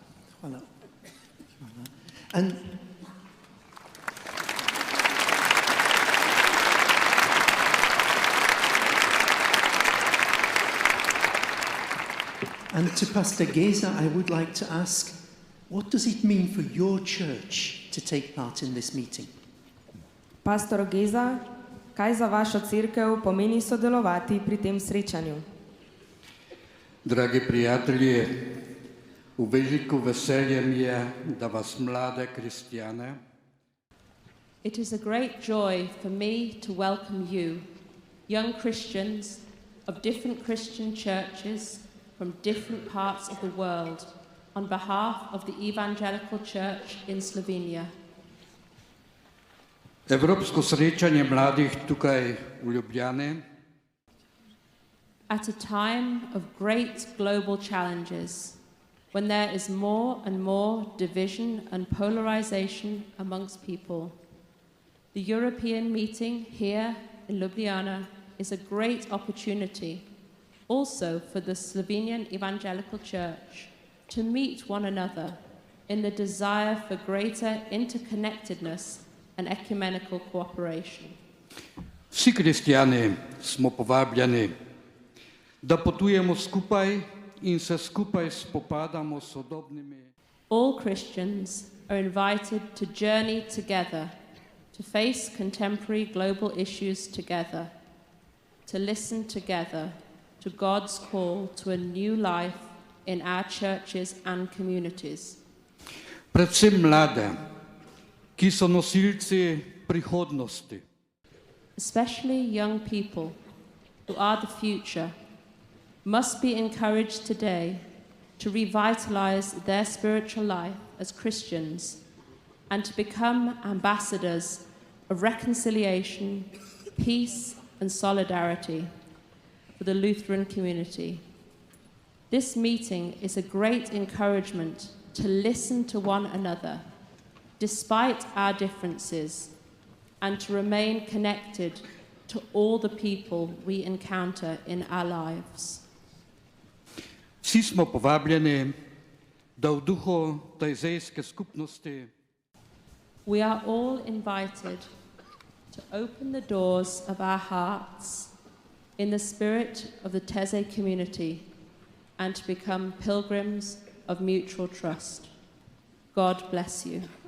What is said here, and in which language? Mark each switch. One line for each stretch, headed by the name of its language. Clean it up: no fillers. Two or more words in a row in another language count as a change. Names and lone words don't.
English: And to Pastor Geza, I would like to ask, what does it mean for your church to take part in this meeting?
Slovenian: Pastor Geza, kaj za vašo cerkev pomeni sodelovati pri tem srečanju? Dragi prijatelji, v veliko veselje mi je, da vas mlade kristjane
English: It is a great joy for me to welcome you, young Christians of different Christian churches from different parts of the world, on behalf of the Evangelical Church in Slovenia.
Slovenian: Evropsko srečanje mladih tukaj v Ljubljani
English: At a time of great global challenges, when there is more and more division and polarization amongst people, the European meeting here in Ljubljana is a great opportunity also for the Slovenian Evangelical Church to meet one another in the desire for greater interconnectedness and ecumenical cooperation.
Slovenian: Vsi kristjani smo povabljeni, da potujemo skupaj in se skupaj spopadamo s sodobnimi.
English: All Christians are invited to journey together, to face contemporary global issues together, to listen together to God's call to a new life in our churches and communities.
Slovenian: Predvsem mlade, ki so nosilci prihodnosti.
English: Especially young people who are the future must be encouraged today to revitalize their spiritual life as Christians and to become ambassadors of reconciliation, peace, and solidarity for the Lutheran community. This meeting is a great encouragement to listen to one another, despite our differences, and to remain connected to all the people we encounter in our lives.
Slovenian: Vsi smo povabljeni, da v duhu tajzejske skupnosti
English: We are all invited to open the doors of our hearts in the spirit of the Taizé community and to become pilgrims of mutual trust. God bless you.